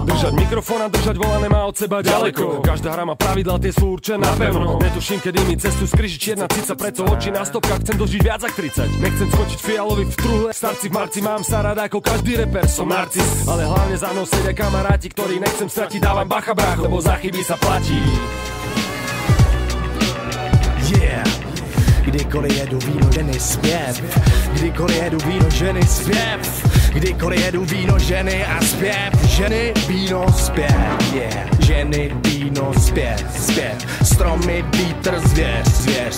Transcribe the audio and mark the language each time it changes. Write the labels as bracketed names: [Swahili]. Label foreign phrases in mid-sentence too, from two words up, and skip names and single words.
[Slovak] Držať mikrofón a držať volané má od seba ďaleko, každá hra má pravidlá, tie sú určené napevno. Netuším, kedy mi cestu skryží čierna cica, preto oči na stopkách, chcem dožiť viac ako 30. Nechcem skočiť fialový v truhle, starci v marci, mám sa rád ako každý reper, som narcis, ale hlavne za mnou sedia kamaráti, ktorí nechcem stratiť, dávam bacha brách, lebo za chyby sa platí. Yeah. [Czech] Kdykoliv jedu víno, ženy, zpěv. Kdykoliv jedu víno, ženy, zpěv. Kdykoliv jedu víno, ženy a zpěv. Ženy, víno, zpěv, yeah. Ženy, víno, zpěv, zpěv. Stromy, vítr, zvěř, zvěř.